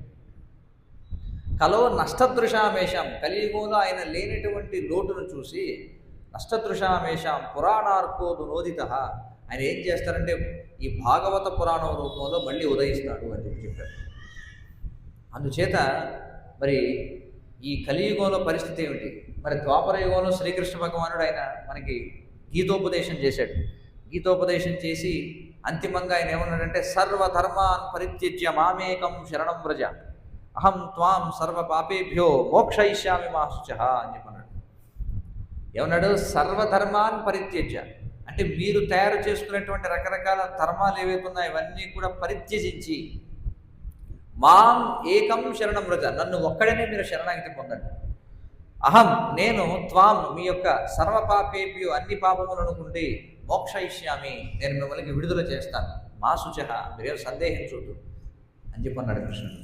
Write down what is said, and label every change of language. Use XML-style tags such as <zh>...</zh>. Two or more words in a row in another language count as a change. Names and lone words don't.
<sa>కలో నష్టదృశామేషాం,</sa> <te>కలియుగంలో ఆయన లేనటువంటి లోటును చూసి</te> <sa>నష్టదృశామేషాం పురాణార్కోదు నోదిత,</sa> <te>ఆయన ఏం చేస్తారంటే ఈ భాగవత పురాణం రూపంలో మళ్ళీ ఉదయిస్తాడు అని చెప్పారు. అందుచేత మరి ఈ కలియుగంలో పరిస్థితి ఏమిటి, మరి ద్వాపర యుగంలో శ్రీకృష్ణ భగవానుడు ఆయన మనకి గీతోపదేశం చేశాడు. గీతోపదేశం చేసి అంతిమంగా ఆయన ఏమన్నాడంటే,</te> <sa>సర్వధర్మాన్ పరిత్యజ్య మామేకం శరణం వ్రజ అహం త్వాం సర్వ పాపేభ్యో మోక్షయిష్యామి మా శుచః</sa> <te>అని చెప్పన్నాడు. ఏమన్నాడు,</te> <sa>సర్వధర్మాన్ పరిత్యజ్య</sa> <te>అంటే మీరు తయారు చేసుకునేటువంటి రకరకాల ధర్మాలు ఏవైతే ఉన్నాయో ఇవన్నీ కూడా పరిత్యజించి</te> <sa>మాం ఏకం శరణం వ్రజ,</sa> <te>నన్ను ఒక్కడనే మీరు శరణాగతి పొందండి. అహం నేను త్వాం మీ యొక్క సర్వపాపేభ్యో అన్ని పాపములను నుండి మోక్షయిష్యామి, నేను మిమ్మల్ని విడుదల చేస్తాను,</te> <sa>మా శుచః</sa> <te>మీరేం సందేహించొద్దు అని చెప్పన్నాడు కృష్ణుడు.</te>